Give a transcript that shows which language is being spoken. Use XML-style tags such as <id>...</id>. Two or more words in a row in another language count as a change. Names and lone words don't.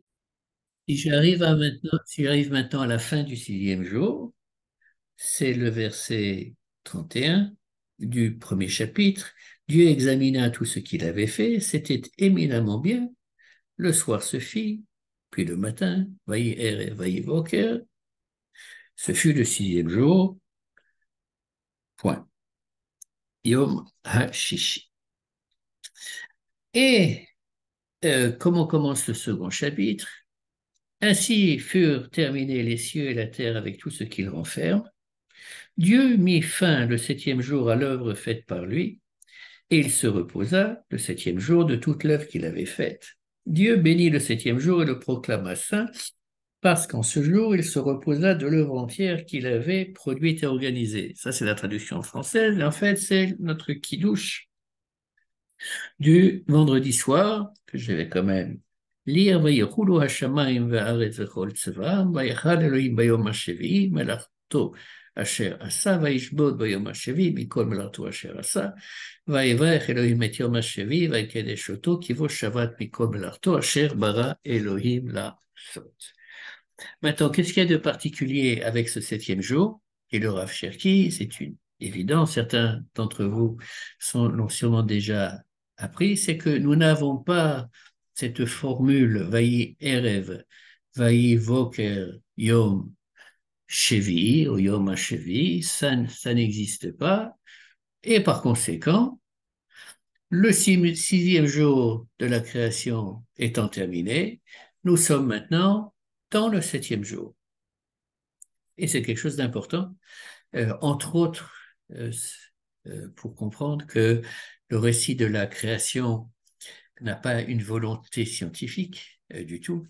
<fr>Si j'arrive maintenant à la fin du 6e jour, c'est le verset 31 du premier chapitre. Dieu examina tout ce qu'il avait fait, c'était éminemment bien. Le soir se fit, puis le matin,</fr> <he>ויהי ערב ויהי בוקר,</he> <fr>ce fut le 6e jour, point.</fr> <he>יום השישי.</he> <fr>Et comment commence le second chapitre? Ainsi furent terminés les cieux et la terre avec tout ce qu'ils renferment. Dieu mit fin le 7e jour à l'œuvre faite par lui, et il se reposa le 7e jour de toute l'œuvre qu'il avait faite. Dieu bénit le 7e jour et le proclama saint, parce qu'en ce jour, il se reposa de l'œuvre entière qu'il avait produite et organisée. Ça, c'est la traduction française, et en fait, c'est notre kidouche du vendredi soir, que je vais quand même lire.</fr> <he>ויחולו השמיים והארץ וכל צבאם, ויחל אלוהים ביום השביעי מלאכתו אשר עשה, וישבות ביום השביעי מכל מלאכתו אשר עשה, ויברך אלוהים את יום השביעי, ויקדש אותו, כי בו שבת מכל מלאכתו אשר ברא אלוהים לעשות.</he> <fr>Maintenant, qu'est-ce qu'il y a de particulier avec ce septième jour et le Rav Cherki? C'est une évidence, certains d'entre vous l'ont sûrement déjà appris, c'est que nous n'avons pas cette formule</fr> <he>ויהי ערב, ויהי בוקר יום שביעי</he> <fr>ou</fr> <he>יום השביעי,</he> <fr>ça n'existe pas. Et par conséquent, le sixième jour de la création étant terminé, nous sommes maintenant dans le septième jour. Et c'est quelque chose d'important, entre autres, euh, pour comprendre que le récit de la création n'a pas une volonté scientifique du tout.</fr>